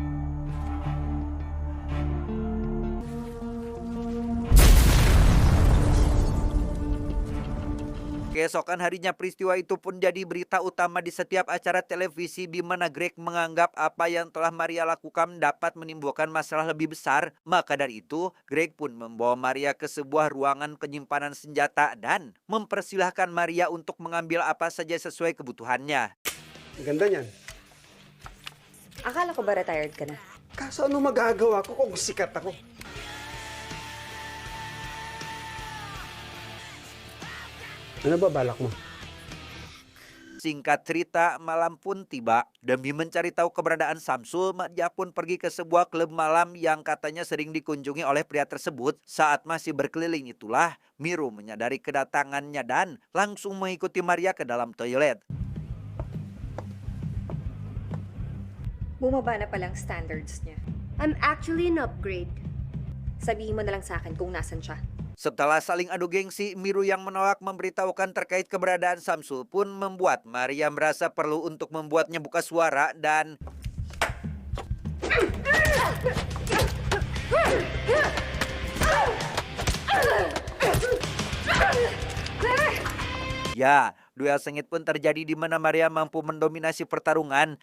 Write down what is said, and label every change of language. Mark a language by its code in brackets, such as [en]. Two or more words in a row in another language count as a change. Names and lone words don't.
[id] Keesokan harinya peristiwa itu pun jadi berita utama di setiap acara televisi di mana Greg menganggap apa yang telah Maria lakukan dapat menimbulkan masalah lebih besar. Maka dari itu, Greg pun membawa Maria ke sebuah ruangan penyimpanan senjata dan mempersilahkan Maria untuk mengambil apa saja sesuai kebutuhannya. [tl] Ang ganda niyan. Akala ko ba retired ka na? Kaso ano magagawa ko kung sikat ako? Ano ba balak mo? [id] Singkat cerita, malam pun tiba. Demi mencari tahu keberadaan Samsul, dia pun pergi ke sebuah klub malam yang katanya sering dikunjungi oleh pria tersebut. Saat masih berkeliling itulah, Miru menyadari kedatangannya dan langsung mengikuti Maria ke dalam toilet. [tl] Bumaba na palang standards niya. [en] I'm actually an upgrade. [tl] Sabihin mo na lang sa akin kung nasan siya. [id] Setelah saling adu gengsi, Miru yang menolak memberitahukan terkait keberadaan Samsul pun membuat Maria merasa perlu untuk membuatnya buka suara dan ya, duel sengit pun terjadi di mana Maria mampu mendominasi pertarungan.